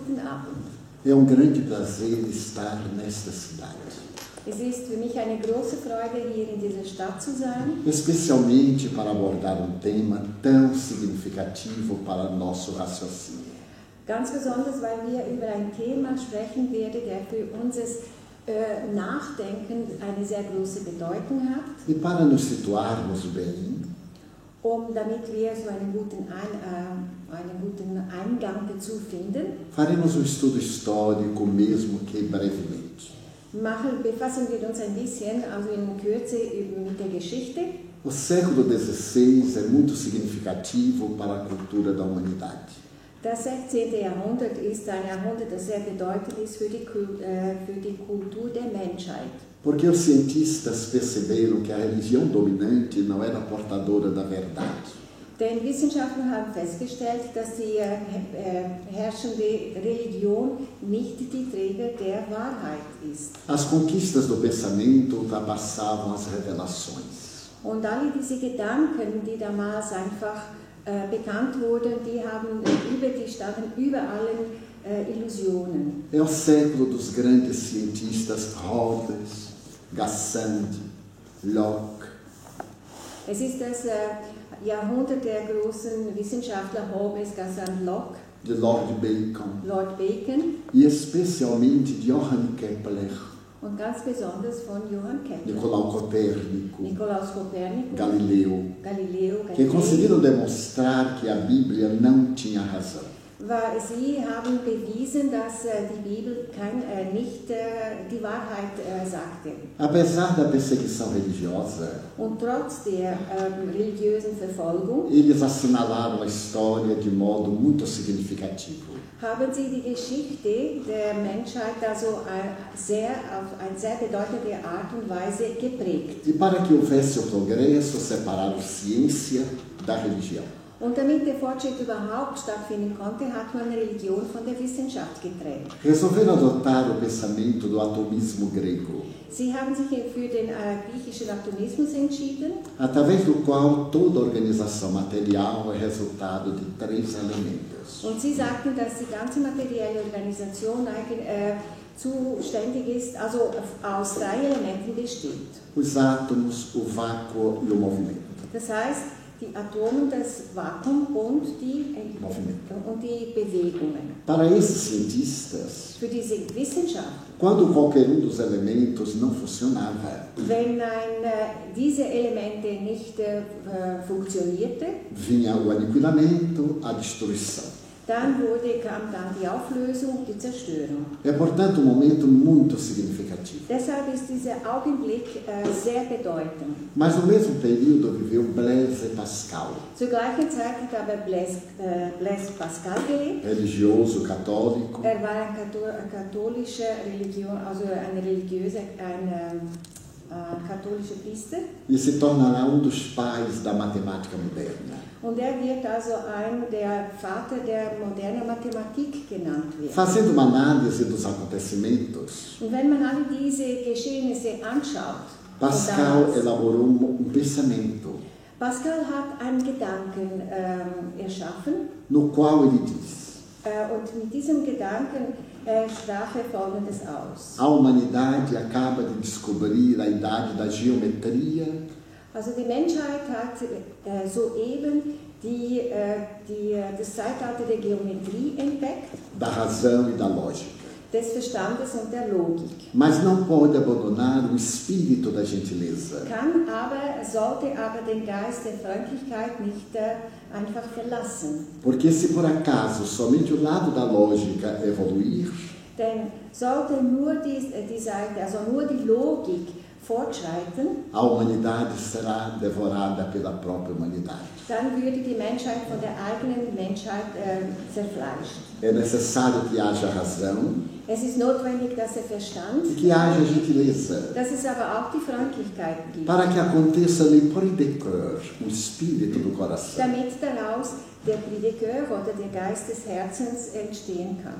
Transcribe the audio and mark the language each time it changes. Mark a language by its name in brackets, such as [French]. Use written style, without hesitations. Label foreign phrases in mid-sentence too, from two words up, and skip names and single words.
[German] Abend. [Portuguese] É grande prazer estar nesta cidade. [German] Es ist für mich eine große Freude, hier in dieser Stadt zu sein. [Portuguese] Especialmente para abordar tema tão significativo para nosso raciocínio. [German] Ganz besonders, weil wir über ein Thema sprechen werden, der für unser Nachdenken eine sehr große Bedeutung hat. [Portuguese] E para nos situarmos bem, [German] Damit wir so einen guten Eingang dazu finden, [Portuguese] faremos estudo histórico, mesmo que brevemente. [German] befassen wir uns ein bisschen, also in Kürze, mit der Geschichte. [Portuguese] O século XVI é muito significativo para a cultura da humanidade. [German] Das 16. Jahrhundert ist ein Jahrhundert, das sehr bedeutend ist für die Kultur der Menschheit. [Portuguese] Porque os cientistas perceberam que a religião dominante não era portadora da verdade. [German] Denn Wissenschaftler haben festgestellt, dass die herrschende Religion nicht die Träger der Wahrheit ist. [Portuguese] As conquistas do pensamento ultrapassavam as revelações. [German] Und alle diese Gedanken, die damals einfach bekannt wurden, die standen über allen Illusionen. [Portuguese] É o século dos grandes cientistas Hobbes, Gassendi, Locke. [German] Es ist das Jahrhundert der großen Wissenschaftler Hobbes, Gassendi, Locke, [Portuguese] de Lord Bacon, Lord Bacon e especialmente de Johann Kepler, [German] und ganz besonders von Johann Kepler, [Portuguese] Nikolaus Copérnico, Galileo, que conseguiram demonstrar que a Bíblia não tinha razão. [German] Sie haben bewiesen, dass die Bibel nicht die Wahrheit sagte. [Portuguese] Apesar da perseguição religiosa, [German] Und trotz der religiösen Verfolgung [Portuguese] eles assinalaram a história de modo muito significativo. [German] haben sie die Geschichte der Menschheit also auf eine sehr bedeutende Art und Weise geprägt. [Portuguese] E para que houvesse o progresso, separaram ciência da religião. [German] Und damit der Fortschritt überhaupt stattfinden konnte, hat man Religion von der Wissenschaft getrennt. [Portuguese] Resolveram adotar o pensamento do atomismo grego, [German] Sie haben sich für den griechischen Atomismus entschieden, [Portuguese] através do qual toda organização material é resultado de 3 elementos. [German] und sie sagten, dass die ganze materielle Organisation zuständig ist, also aus 3 Elementen besteht. [Portuguese] Os átomos, o vácuo e o movimento. [German] Das heißt, die Atome, das Vakuum und die Bewegungen. [Portuguese] Para esses cientistas, [German] Für diese Wissenschaft, [Portuguese] quando qualquer dos elementos não funcionava, [German] wenn diese Elemente nicht funktionierte, [Portuguese] vinha o aniquilamento, a destruição. [German] dann kam dann die Auflösung, die Zerstörung. [Portuguese] É, portanto, um momento muito significativo. [German] Deshalb ist dieser Augenblick sehr bedeutend. [Portuguese] Mas no mesmo período viveu Blaise Pascal, [German] Zur gleichen Zeit hat aber Blaise Pascal gelebt. [Portuguese] religioso católico, [German] Er war ein katholischer Religion, also ein katholischer Priester. [Portuguese] e se tornará dos pais da matemática moderna. [German] Und er wird also der Vater der modernen Mathematik genannt werden. [Portuguese] Fazendo uma análise dos acontecimentos, [German] Und wenn man alle diese Geschehnisse anschaut, [Portuguese] Pascal elaborou pensamento, [German] Pascal hat einen Gedanken erschaffen, [Portuguese] no qual ele diz: [German] und mit diesem Gedanken sprach er Folgendes aus. [Portuguese] a humanidade acaba de descobrir a idade da geometria, [German] Also die Menschheit hat soeben das Zeitalter der Geometrie entdeckt, [Portuguese] da razão e da lógica. [German] des Verstandes und der Logik. [Portuguese] Mas não pode abandonar o espírito da gentileza, [German] Sollte aber den Geist der Freundlichkeit nicht einfach verlassen. [Portuguese] porque se por acaso somente o lado da lógica evoluir, [German] Denn sollte nur die Seite, also nur die Logik fortschreiten, [Portuguese] a humanidade será devorada pela própria humanidade. [German] dann würde die Menschheit von der eigenen Menschheit zerfleischt. [Portuguese] É necessário que haja razão [German] Es ist notwendig, dass der Verstand, [Portuguese] e que haja gentileza, [German] dass es aber auch die Freundlichkeit gibt, [Portuguese] para que aconteça [French] l'esprit de cœur, [Portuguese] o espírito do coração. [German] damit daraus der [French] Prix de Cœur [German] oder der Geist des Herzens entstehen kann.